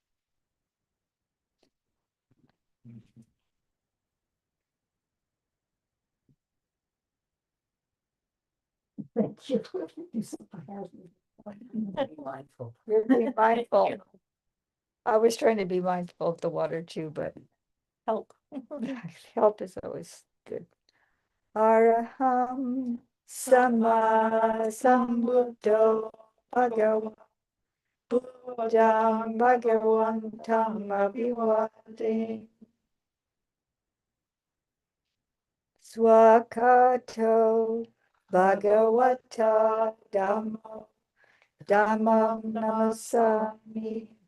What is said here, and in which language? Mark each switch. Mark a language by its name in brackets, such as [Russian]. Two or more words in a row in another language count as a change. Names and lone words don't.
[English] Thank you. Mindful. You're being mindful. I was trying to be mindful of the water too, but help. Help is always good. [Pali] Araham Sama Sambuddho Bhagava Buddham Bhagavantam Abhivate Swakato Bhagavata Dhammo Dhammam Namasami